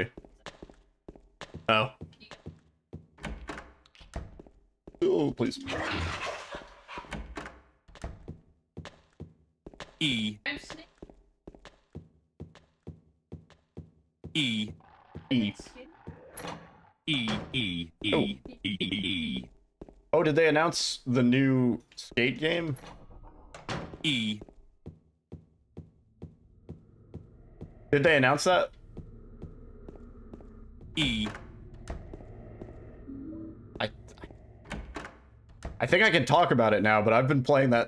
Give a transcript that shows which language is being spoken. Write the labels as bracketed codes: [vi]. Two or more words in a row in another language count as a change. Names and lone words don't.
[en] Oh. Oh, please. E. E. E. E. E. E. Oh. E. Oh, did they announce the new skate game? E. Did they announce that? E. I think I can talk about it now, but I've been playing that.